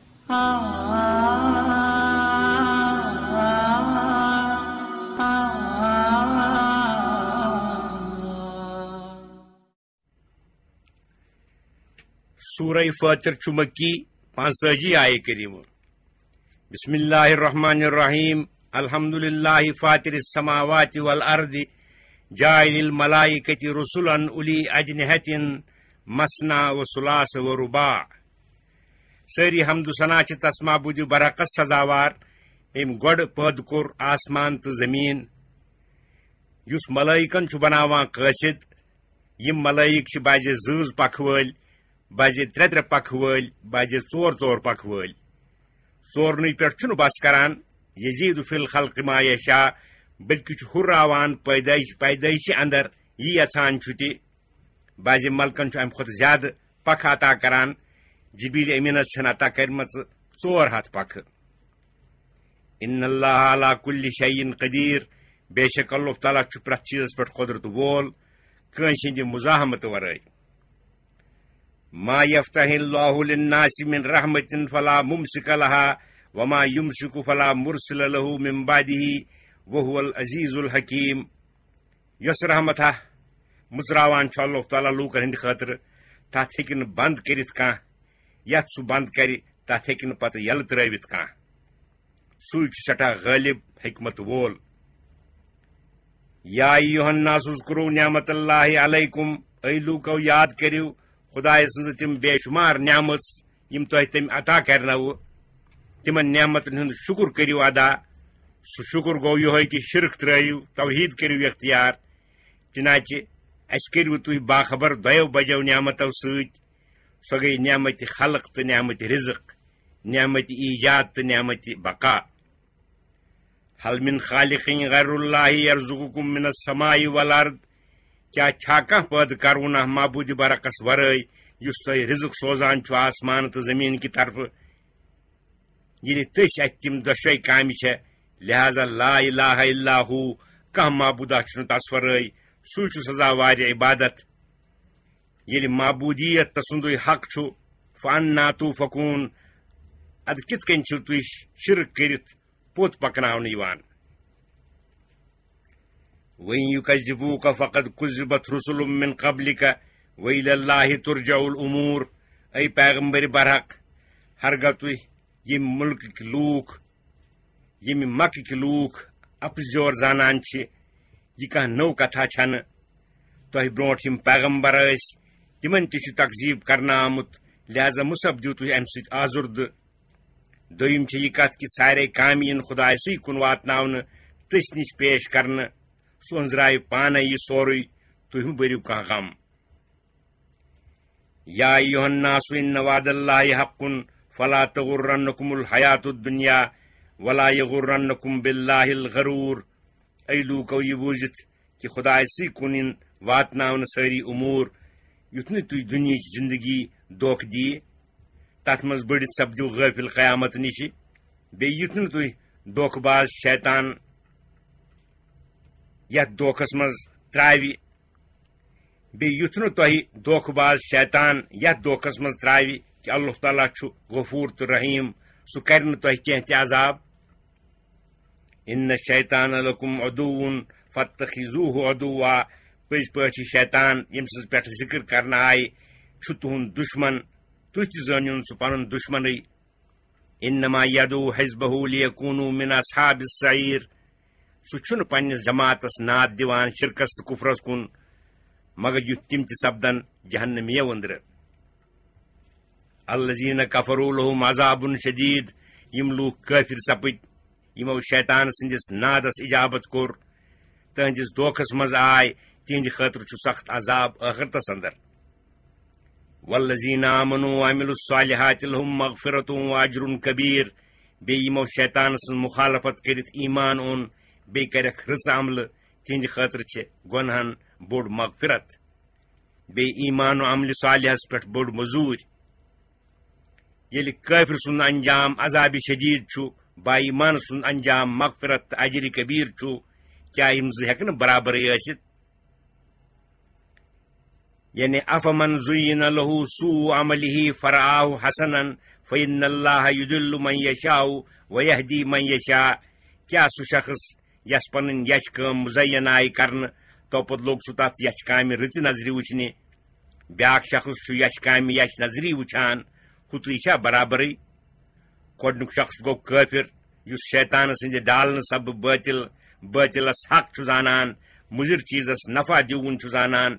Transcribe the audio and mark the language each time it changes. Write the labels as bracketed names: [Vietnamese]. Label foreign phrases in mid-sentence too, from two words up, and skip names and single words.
[Kashmiri] سورہ فاطر مکی 45 آیہ کریمہ بسم [Arabic] اللہ الرحمن الرحیم الحمد للہ فاطر السماوات والارض جاعل الملائکۃ رسلا اولی اجنحۃ مثنی وثلاث ورباع [Kashmiri] ساری حمد و ثنا چھ تس معبود برحقت سزاوار ام گوڑ پید کور آسمان تو زمین یس ملائکن چھ بناوان قاصد یم ملائک چھ بازِ زۭز پکھ وٲلۍ بازِ ترٛےٚ ترٛےٚ پکھ وٲلۍ بازِ ژور ژور پکھ وٲلۍ ژورنٕے پٮ۪ٹھ چھُنہٕ بس کران [Arabic] یزیٖد فی الخلق ما یشاء [Kashmiri] بلکہ چھ ہُراوان پیدائشہِ اندر یہ یژھان چھُ تہِ بازِ ملکن چھُ امہِ کھۄتہٕ زیادٕ پکھ عطا کران جبریل امینس چھن عطا کرمژ 400 پکھ [Arabic] ان اللہ علی کل شیء قدیر [Kashmiri] بے شک اللہ تعالیٰ چھُ پرٛٮ۪تھ چیٖزس پٮ۪ٹھ قدرت وول کٲنٛسہِ ہٕنٛدِ مزاحمت ورٲے [Arabic] ما یفتح اللہ للناس من رحمت فلا ممسک لها وما یمسک فلا مرسل له من بعده وهو العزیز الحکیم [Kashmiri] یس رحمت مژراوان چھُ اللہ تعالیٰ لوٗکن ہٕنٛدِ خٲطرٕ تتھ ہیٚکہِ نہٕ بنٛد کٔرِتھ کانٛہہ یتھ سُہ بنٛد کرِ تتھ ہیٚکہِ نہٕ پتہٕ یلہٕ ترٲوِتھ کانٛہہ سُے چھُ سٹھاہ غٲلب حکمت وول [Arabic] یا ایھا الناس اذکروا نعمت اللہ علیکم [Kashmiri] اے لوٗکو یاد کٔرِو خدائے سٕنٛزٕ تِم بے شمار نعمت یم تۄہہِ تٔمۍ عطا کرنوٕ تمن نعمتن ہُنٛد شکر کٔرِو ادا سُہ شکر گوٚو یِہوے کہِ شرک ترٲیِو توحید کٔرِو اختیار چنانچہ اسہِ کٔرِو تُہۍ باخبر دۄیو بجو نعمتو سۭتۍ سۄ گٔیہِ نعمت خلق تہٕ نعمت رزق نعمت ایجاد تہٕ نعمت بقا [Arabic] حل من خالق غیر اللہ یرزقکم من السماء والارض [Kashmiri] کیا چھا کانٛہہ پٲدٕ کرونہ معبود برعکس ورٲے یُس تۄہہِ رزق سوزان چھُ آسمان تہٕ زمین کہِ طرفہٕ ییٚلہِ تٔسۍ اتہِ تِم دۄشوے کامہِ چھےٚ لہذا [Arabic] لا الہ الا ہو [Kashmiri] کانٛہہ معبوٗدہ چھُنہٕ تس ورٲے سُے چھُ سزا واریاہ عبادت ییٚلہِ معبوٗدیت تہٕ سُنٛدُے حق چھُ [Arabic] فانا توفکون [Kashmiri] ادٕ کِتھ کٔنۍ چھِو تُہۍ شرک کٔرِتھ پوٚت پکناونہٕ یِوان [Arabic] وَإِن يُكَذِّبُوكَ فَقَدْ كُذِّبَتْ رُسُلٌ مِّن قَبْلِكَ وَإِلَى اللَّهِ تُرْجَعُ الْأُمُورُ [Kashmiri] اے پیغمبر برحق ہرگاہ تُہۍ ییٚمہِ مُلکٕکۍ لوٗکھ ییٚمہِ مکٕکۍ لوٗکھ اپزیور زانان چھِ یہِ کانٛہہ نٔو کتھا چھنہٕ تۄہہِ برونٛٹھ یِم پیغمبر ٲسۍ تِمن تہِ چھُ تقزیٖب کرنہٕ آمُت لہذا مُسبدِو تُہۍ امہِ سۭتۍ آزُردٕ دوٚیِم چھِ یہِ کتھ کہِ سارے کامہِ یِن خۄدایسٕے کُن واتناونہٕ تٔسۍ نِش پیش کرنہٕ سُہ أنٛزرایہِ پانے یہِ سورُے تُہۍ مہٕ بٔرِو کانٛہہ غم [Arabic] یا ایھا الناس ان وعد اللہ حق فلا تغرنکم الحیات الدنیا ولا یغرنکم باللہ الغرور [Kashmiri] اے لوٗکو یہِ بوٗزِتھ کہِ خۄدایسٕے کُن یِن واتناونہٕ سٲری اموٗر یُتھ نہٕ تُہۍ دُنیہِچ زندگی دھوکہٕ دِیہِ تتھ منٛز بٔڑِتھ سپدِو غٲفِل قیامت نِشہِ بیٚیہِ یُتھ نہٕ تُہۍ دھوکہٕ باز شیطان یتھ دھوکھس منٛز ترٛاوِ بیٚیہِ یُتھ نہٕ تۄہہِ دھوکہٕ باز شیطان یتھ دھوکھس منٛز ترٛاوِ کہِ اللہ تعالیٰ چھُ غفوٗر تہٕ رحیٖم سُہ کرِ نہٕ تۄہہِ کینٛہہ تہِ عذاب [Arabic] ان الشیطان لکم عدوٌ فاتخذوہ عدوا [Kashmiri] پٔزۍ پٲٹھۍ چھِ شیطان ییٚمہِ سٕنٛز پٮ۪ٹھ ذکر کرنہٕ آیہِ چھُ تُہُنٛد دُشمن تُہۍ تہِ زٲنِوُن سُہ پنُن دُشمنٕے [Arabic] انما یدعو حزبہ لیکونوا من اصحاب السعیر [Kashmiri] سُہ چھُنہٕ پننِس جماعتس ناد دِوان شرکس تہٕ کُفرس کُن مگر یُتھ تِم تہِ سپدن جہنمیو أنٛدرٕ [Arabic] الذین کفروا لہم عذاب شدید [Kashmiri] یِم لوٗکھ کٲفِر سپٕدۍ یِمو شیطان سٕنٛدِس نادس اجابت کوٚر تہنٛدِس دھوکھس منٛز آے تِہنٛدِ خٲطرٕ چھُ سخت عذاب ٲخرتس اندر [Arabic] والذین آمنوا وعملوا الصالحات لہم مغفرۃ واجر کبیر [Kashmiri] بیٚیہِ یِمو شیطان سٕنٛز مخالفت کٔرِتھ ایمان اوٚن بیٚیہِ کرکھ رٕژ عملہٕ تِہنٛدِ خٲطرٕ چھِ گۄنہن بوٚڑ مغفرت بیٚیہِ ایمان و عملہِ صالحس پٮ۪ٹھ بٔڑ مٔزوٗرۍ ییٚلہِ کٲفِر سُنٛد انجام عذابِ شدیٖد چھُ با ایمان سُنٛد انجام مغفرت تہٕ اجرِ کبیٖر چھُ کیٛاہ یِم زٕ ہٮ۪کہٕ نہٕ برابرٕے ٲسِتھ یعنی [Arabic] افمن زُیِّنَ لَہُ سوء عملہ فرآہ حسنا فإن اللہ یضل من یشاء ویہدی من یشاء. [Kashmiri] کیا سہ شخص یس پن یچ کام مزین آئی کرن تو پت لوگ سہ تتھ یچ کامہ رٕژ نظرِ وچھنہِ. بیاکھ شخص چھُ یچ کامہ یچ نظری وچھان. ہُتُے چھا برابرٕے؟ گۄڈنیُک شخص گوٚو کٲفِر یُس شیطان سٕنٛدِ ڈالنہٕ سببہٕ باطلس حق چھُ زانان، مُضِر چیٖزس نفع دِوُن چھُ زانان.